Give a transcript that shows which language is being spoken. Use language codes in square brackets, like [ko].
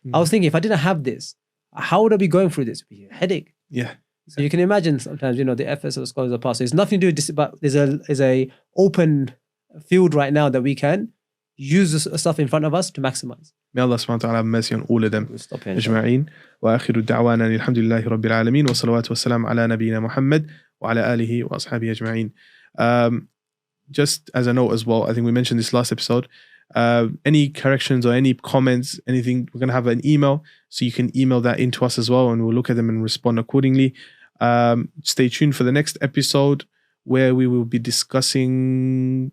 [en] I was thinking, if I didn't have this, how would I be going through this? It would be a headache. Yeah. So you can imagine sometimes, the efforts of the scholars of the past. So it's nothing to do with this, but there's a open field right now that we can use the stuff in front of us to maximize. May Allah subhanahu wa ta'ala have mercy on all of them. We'll stop here. [ar] أجمعين. وآخر دعوانا الحمد لله رب العالمين والصلوات والسلام على نبينا محمد وعلى آله وأصحابه أجمعين. [en] Just as a note as well, I think we mentioned this last episode. Any corrections or any comments, anything, we're going to have an email. So you can email that into us as well, and we'll look at them and respond accordingly. Stay tuned for the next episode where we will be discussing.